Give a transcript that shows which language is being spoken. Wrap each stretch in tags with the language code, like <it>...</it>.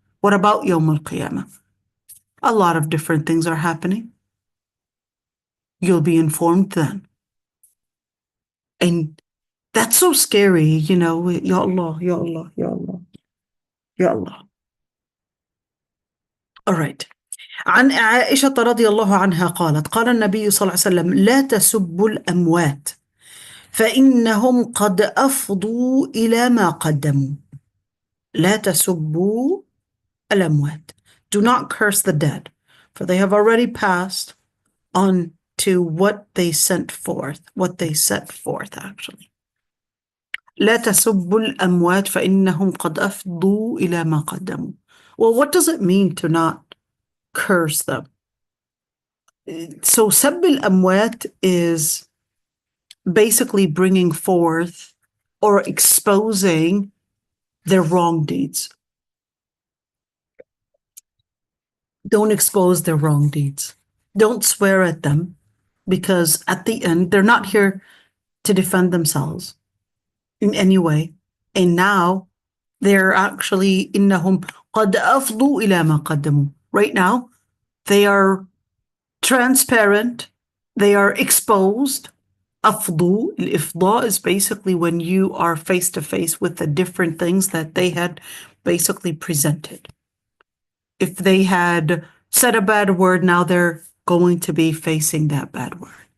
<en>What about Yawm al-Qiyamah? A lot of different things are happening. You'll be informed then. And that's so scary, Ya Allah, Ya Allah, Ya Allah, Ya Allah. All right.</en> <ar>عن عائشة رضي الله عنها قالت قال النبي صلى الله عليه وسلم لا تسبوا الأموات فإنهم قد أفضوا إلى ما قدموا. لا تسبوا الأموات.</ar> <en>Do not curse the dead, for they have already passed on to what they set forth actually.</en> <ar>لا تسبوا الأموات فإنهم قد أفضوا إلى ما قدموا.</ar> <en>Well, what does it mean to not curse them? So</en> <ar>سب الأموات</ar> <en>is basically bringing forth or exposing their wrong deeds. Don't expose their wrong deeds. Don't swear at them, because at the end, they're not here to defend themselves in any way. And now they're actually</en> <ar>إنهم قد أفضوا إلى ما قدموا.</ar> <en>Right now, they are transparent. They are exposed. أفضوا, الإفضاء is basically when you are face to face with the different things that they had basically presented. If they had said a bad word, now they're going to be facing that bad word.</en>